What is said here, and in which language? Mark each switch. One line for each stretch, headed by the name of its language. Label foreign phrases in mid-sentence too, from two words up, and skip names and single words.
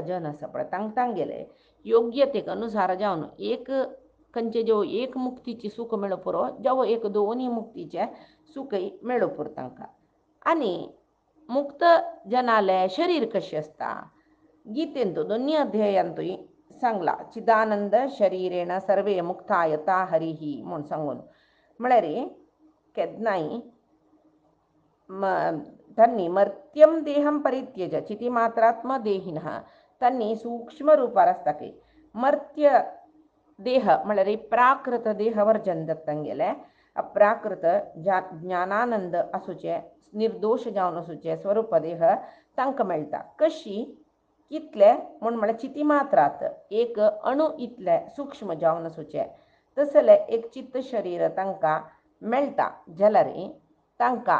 Konkani: जन आसा पळय तांगेले योग्यतेक अनुसार जावन एक खंयचे जो एक मुक्तीची सुख मेळो पुरो जावं एक दोन्ही मुक्तीचे सुखय मेळो पुरो तांकां आनी मुक्त जनाले शरीर कशें आसता गीतेंतू दोन्ही अध्यायांतूय सांगला
Sanskrit: चिदानंद शरीरेण सर्वे मुक्ता यथा हरिही
Konkani: म्हूण सांगून म्हळ्यार केन्नाय
Sanskrit: तन्नी मर्त्यम देहम परित्यज चितिमात्रात्म देहिनः
Konkani: तन्नी सूक्ष्म रूपार आसता की मर्त्य देह म्हळ्यार प्राकृत देहावर जन्मत तांगेले अप्राकृत ज्ञानानंद आसूचे निर्दोष जावन आसूचे स्वरूप देह तांकां मेळटा कशी कितले म्हळ्यार चिती मात्रात एक अणु इतले सूक्ष्म जावन आसूचे तसले एक चित्त शरीर तांकां मेळटा जाल्यार तांकां